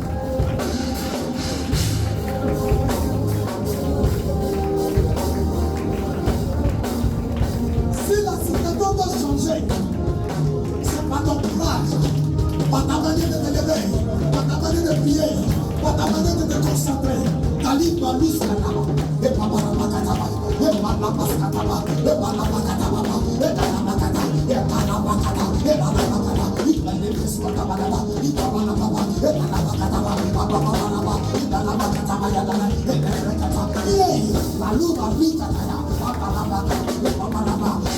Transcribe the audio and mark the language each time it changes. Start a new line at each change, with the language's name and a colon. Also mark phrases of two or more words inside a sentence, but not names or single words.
French: Si la situation doit changer, c'est pas ton courage, pas ta manière de te lever, pas ta manière de prier, pas ta manière de te concentrer. Talib Balus Kataba, et Paparama Kataba, et Malabas Kataba, et Malaba Kataba, et Talabakata, et Palabakata, et Malabakata, et Malabas Kataba, et Paparama, et Malabakataba, et Paparama, et Malabakataba, et Malabakata, et Maluba Vikataya, Paparama, et Paparama,